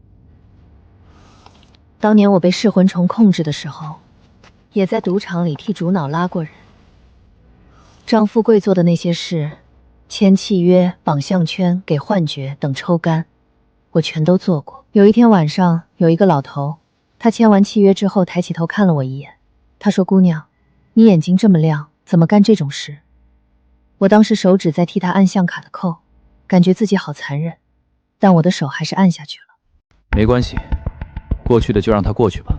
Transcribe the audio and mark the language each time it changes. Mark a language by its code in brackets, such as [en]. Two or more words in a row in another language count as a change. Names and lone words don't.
[zh] 當年我被噬魂蟲控制的時候，也在賭場裡替主腦拉過人。張富貴做的那些事，簽契約、綁項圈、給幻覺等抽乾，我全都做過。有一天晚上，有一個老頭，他簽完契約之後抬起頭看了我一眼，他說：“姑娘，你眼睛這麼亮，怎麼幹這種事？” 我當時手指在替他按相卡的扣，感覺自己好殘忍，但我的手還是按下去了。沒關係，過去的就讓它過去吧。